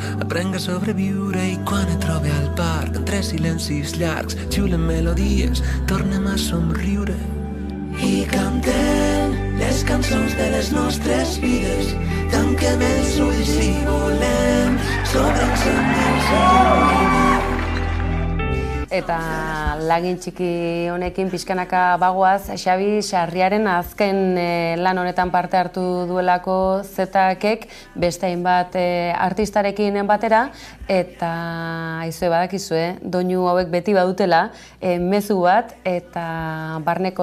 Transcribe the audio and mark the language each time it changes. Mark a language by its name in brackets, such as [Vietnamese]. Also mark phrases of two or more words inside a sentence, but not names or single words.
[Catalan] Aprenc a sobreviure i quan et trobe al parc entre silencis llargs xiulen melodies, tornem a somriure. I cantem les cançons de les nostres vides. Tanquem els ulls i volem sobre encendents i lluïna. [Basque] Eta lagin txiki honekin pixkanaka bagoaz, Xabi Sarriaren azken lan honetan parte hartu duelako Zetakek beste hainbat artistarekin batera, eta aizue badakizue, doinu hauek beti badutela, mezu bat eta barnek